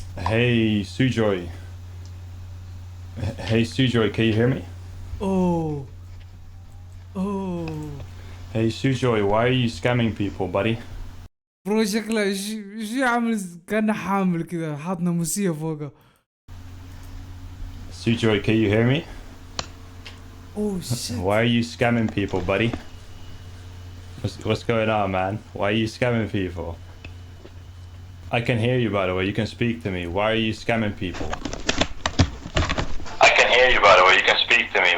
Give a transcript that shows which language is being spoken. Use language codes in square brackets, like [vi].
[en] Hey, Sujoy. Hey, Sujoy, can you hear me? Oh oh Hey, Sujoy, why are you scamming people, buddy? [ar] برو شكله شو عامل كأنه حامل كذا حاط ناموسية فوقه. [en] Sujoy, can you hear me? Oh shit. Why are you scamming people, buddy? What's going on, man? Why are you scamming people? I can hear you, by the way. You can speak to me. Why are you scamming people? I can hear you, by the way. You can speak to me.